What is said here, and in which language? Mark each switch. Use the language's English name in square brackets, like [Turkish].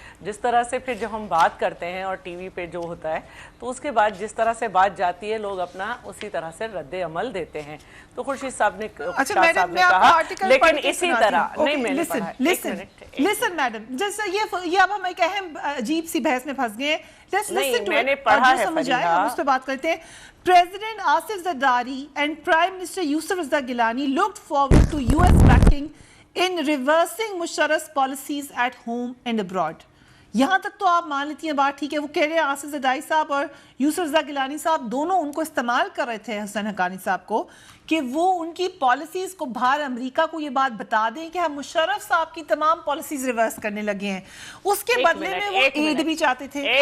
[Urdu] جس طرح سے پھر جب ہم بات کرتے ہیں اور ٹی وی پہ جو ہوتا ہے تو اس کے بعد جس طرح سے بات جاتی ہے لوگ اپنا اسی طرح سے رد عمل دیتے ہیں. تو خورشید صاحب نے کہا، لیکن اسی طرح نہیں میں نے پڑھا. [English] listen madam, [Urdu] جیسے یہ اب ہم ایک اہم عجیب سی بحث میں پھنس گئے ہیں. میں نے پڑھا ہے ہم اس پہ بات کرتے ہیں. [English] President Asif Zardari and Prime Minister Yusuf Raza Gilani looked forward to US backing in reversing Musharraf's policies at home and abroad. [Urdu] یہاں تک تو آپ مان لیتی ہیں بات ٹھیک ہے. وہ کہہ رہے ہیں آصف زرداری صاحب اور یوسف رضا گیلانی صاحب دونوں ان کو استعمال کر رہے تھے حسین حقانی صاحب کو کہ وہ ان کی پالیسیز کو باہر امریکہ کو یہ بات بتا دیں کہ ہم مشرف صاحب کی تمام پالیسیز ریورس کرنے لگے ہیں. اس کے بدلے میں وہ ایڈ بھی چاہتے تھے.